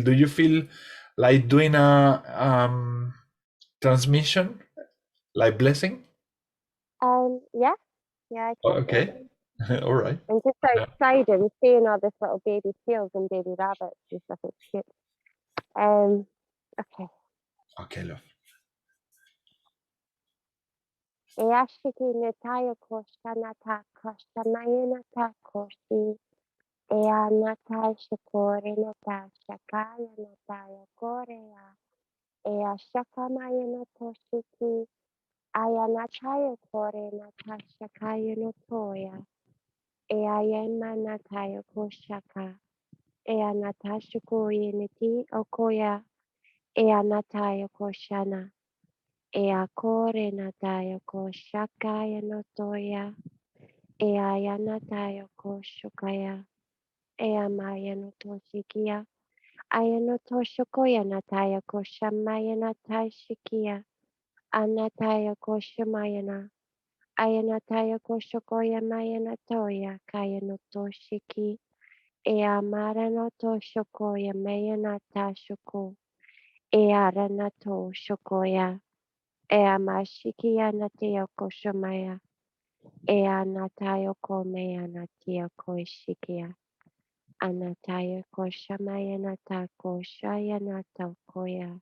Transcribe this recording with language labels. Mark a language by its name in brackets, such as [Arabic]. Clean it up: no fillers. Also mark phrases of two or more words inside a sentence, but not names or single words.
[English] Do you feel like doing a transmission, like blessing? Yeah, I can do Okay, it. all right. I'm just so excited and seeing all this little baby seals and baby rabbits and stuff. It's cute. Okay. Okay, love. Eashiki netaya koshta nata koshta mayanata koshi. Ea natai shikore nata shakaya nataya korea. Ea shakamaya natoshiki. Aya nataya kore nata shakaya notoya. Ea yema nataya koshaka. Ea natasha koye niti okoya. Ea nataya koshana. Ea kore nataya koshakaya notoya. Ea ya nataya koshukaya. Ea maya notoshikia. Aya notoshokoya nataya koshamaya natashikia. Anataya koshamayana. Aya nataya koshokoya maya natoya. Kaya notoshiki. Ea mara notoshokoya maya natashoko. Ea ranato shokoya. Ea mashikia natia koshamaya. Ea natayo komea natia koshikia. Anataya koshamaya natako shaya natakoya.